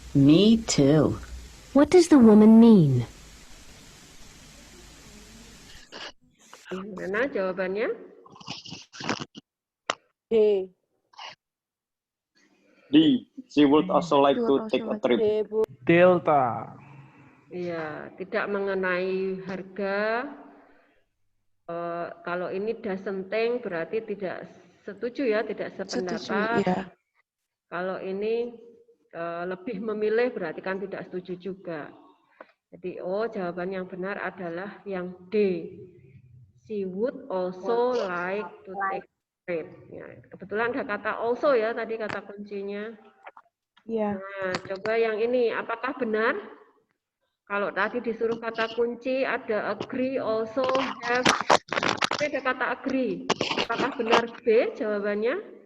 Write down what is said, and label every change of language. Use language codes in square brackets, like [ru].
[en] Me too. What does the woman mean? [id] Gimana jawabannya? [en] D. D. She would also like to take a trip. Delta. [id] Iya, tidak mengenai harga. Kalau ini [en] doesn't think [id] berarti tidak setuju ya, tidak sependapat. Setuju, ya. Kalau ini lebih memilih berarti kan tidak setuju juga. Jadi jawaban yang benar adalah yang D. [en] She would also like to take a trip. [id] Ya, kebetulan ada kata also ya tadi kata kuncinya. Iya. Nah, coba yang ini apakah benar? Kalau tadi disuruh kata kunci ada agree, also, have, ada kata agree. Apakah benar B jawabannya?